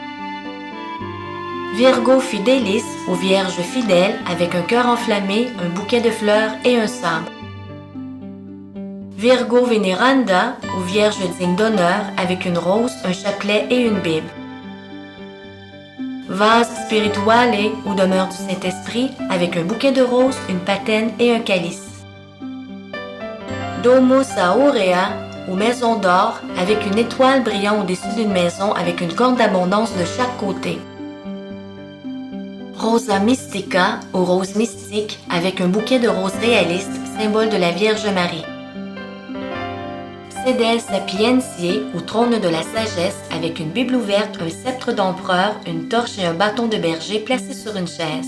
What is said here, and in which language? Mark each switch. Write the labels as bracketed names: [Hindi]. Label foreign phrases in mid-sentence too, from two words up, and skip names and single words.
[Latin] Virgo Fidelis, [French] ou Vierge fidèle, avec un cœur enflammé, un bouquet de fleurs et un sabre. [Latin] Virgo Veneranda, [French] ou Vierge digne d'honneur, avec une rose, un chapelet et une Bible. [Latin] Vase Spirituale, [French] ou demeure du Saint-Esprit, avec un bouquet de roses, une patène et un calice. [Latin] Domus Aurea, [French] ou maison d'or, avec une étoile brillant au-dessus d'une maison avec une corne d'abondance de chaque côté. [Latin] Rosa Mystica, [French] ou rose mystique, avec un bouquet de roses réalistes, symbole de la Vierge Marie. [Latin] Sedel Sapientiae, [French] ou trône de la sagesse, avec une Bible ouverte, un sceptre d'empereur, une torche et un bâton de berger placés sur une chaise.